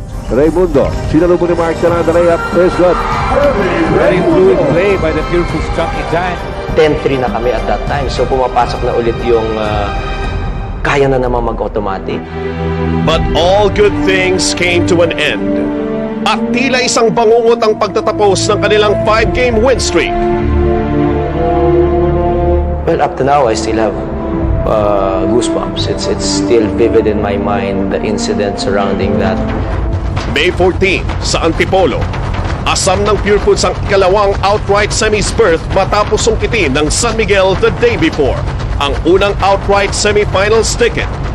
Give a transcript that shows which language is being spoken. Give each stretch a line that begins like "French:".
Filipino: Raimundo, sinalubong ni Mark Tanada layup,
English: is good. Very fluid play by the Purefoods Chunkee Giants.
Filipino: 10-3 na kami
English: at that time.
Filipino: So pumapasok na ulit yung kaya na naman mag-automatic.
English: But all good things came to an end.
Filipino: At tila isang bangungot ang pagtatapos ng kanilang 5-game win streak.
English: Well, up to now, I still have goosebumps. It's still vivid in my mind, the incident surrounding that.
Filipino: May 14 sa Antipolo, asam ng Purefoods ang ikalawang outright semis berth matapos sungkitin ng San Miguel
English: the day before
Filipino: ang unang outright semifinals ticket.